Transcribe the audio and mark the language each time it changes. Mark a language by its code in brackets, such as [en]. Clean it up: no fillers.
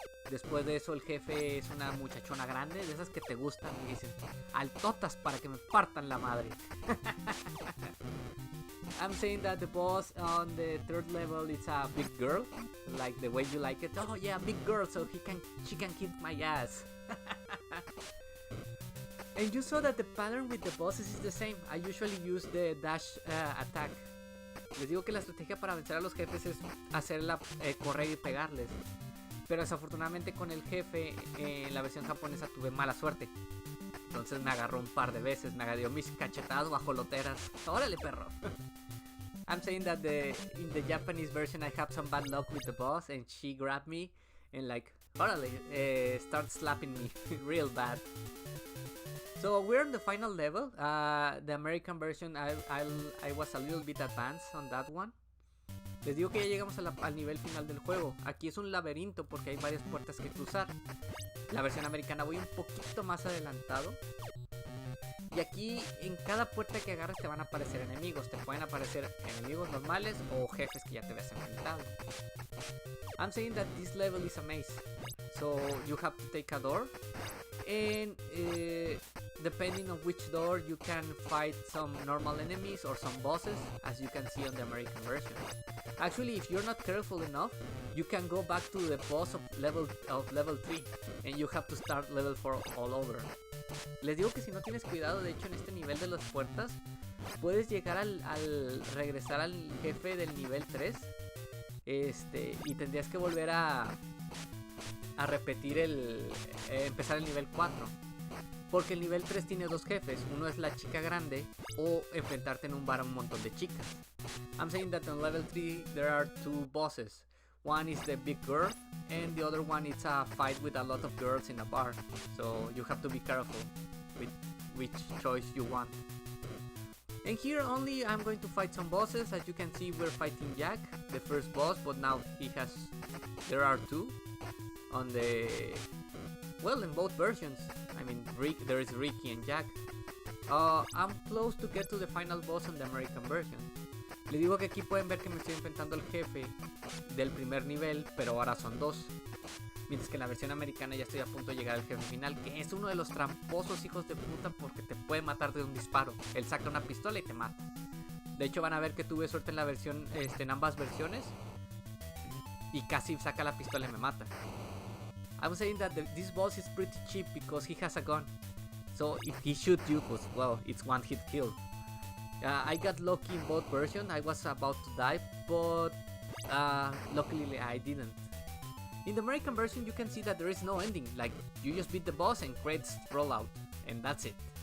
[es] Después de eso el jefe es una muchachona grande, de esas que te gustan y dicen altotas para que me partan la madre. [en] I'm saying that the boss on the third level is a big girl, like the way you like it. Oh yeah, big girl, so she can kick my ass. And you saw that the pattern with the bosses is the same. I usually use the dash attack. [es] Les digo que la estrategia para vencer a los jefes es hacerla correr y pegarles. Pero desafortunadamente con el jefe en la versión japonesa tuve mala suerte. Entonces me agarró un par de veces, me dio mis cachetadas guajoloteras. ¡Órale, perro! [en] I'm saying that in the Japanese version I have some bad luck with the boss and she grabbed me and like, órale, start slapping me real bad. So we're on the final level. The American version I was a little bit advanced on that one. [es] Les digo que ya llegamos al nivel final del juego. Aquí es un laberinto porque hay varias puertas que cruzar. La versión americana voy un poquito más adelantado. Y aquí en cada puerta que agarres te van a aparecer enemigos. Te pueden aparecer enemigos normales o jefes que ya te habías enfrentado. [en] I'm saying that this level is a maze. So you have to take a door. And depending on which door you can fight some normal enemies or some bosses, as you can see on the American version. Actually, if you're not careful enough, you can go back to the boss of level 3 and you have to start level 4 all over. [es] Les digo que si no tienes cuidado, de hecho en este nivel de las puertas puedes llegar al regresar al jefe del nivel 3 y tendrías que volver a repetir empezar el nivel 4. Porque el nivel 3 tiene dos jefes, uno es la chica grande o enfrentarte en un bar a un montón de chicas. [en] I'm saying that on level 3 there are two bosses. One is the big girl and the other one is a fight with a lot of girls in a bar. So you have to be careful with which choice you want. And here only I'm going to fight some bosses. As you can see, we're fighting Jack, the first boss, but now there are two on in both versions. I mean, there is Ricky and Jack. I'm close to get to the final boss on the American version. [es] Les digo que aquí pueden ver que me estoy enfrentando al jefe del primer nivel, pero ahora son dos. Mientras que en la versión americana ya estoy a punto de llegar al jefe final, que es uno de los tramposos hijos de puta porque te puede matar de un disparo. Él saca una pistola y te mata. De hecho van a ver que tuve suerte en la versión, en ambas versiones, y casi saca la pistola y me mata. [en] I'm saying that this boss is pretty cheap because he has a gun. So if he shoots you, pues, well, it's one hit kill. I got lucky in both versions. I was about to die, but luckily I didn't. In the American version, you can see that there is no ending. Like, you just beat the boss and credits roll out, and that's it.